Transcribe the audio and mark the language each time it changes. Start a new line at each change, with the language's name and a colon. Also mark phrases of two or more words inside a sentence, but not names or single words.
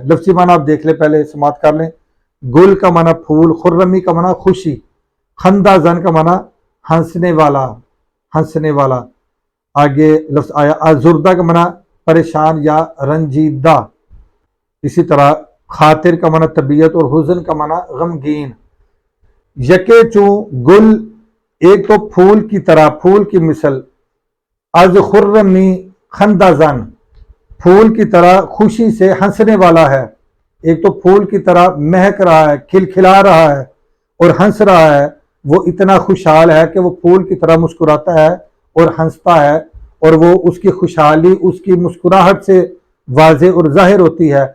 Urdu: لفظی معنی آپ دیکھ لیں، پہلے سماعت کر لیں۔ گل کا معنی پھول، خرمی کا معنی خوشی،
Persian: خندہ زن
Urdu: کا معنی ہنسنے والا، ہنسنے والا۔ آگے لفظ آیا آزردہ کا معنی پریشان یا رنجیدہ، اسی طرح خاطر کا معنی طبیعت اور حزن کا معنی غمگین۔
Persian: یکے چوں گل،
Urdu: ایک تو پھول کی طرح، پھول کی مثل،
Persian: از خرمی خندہ زن،
Urdu: پھول کی طرح خوشی سے ہنسنے والا ہے۔ ایک تو پھول کی طرح مہک رہا ہے، کھلکھلا رہا ہے اور ہنس رہا ہے، وہ اتنا خوشحال ہے کہ وہ پھول کی طرح مسکراتا ہے اور ہنستا ہے، اور وہ اس کی خوشحالی اس کی مسکراہٹ سے واضح اور ظاہر ہوتی ہے۔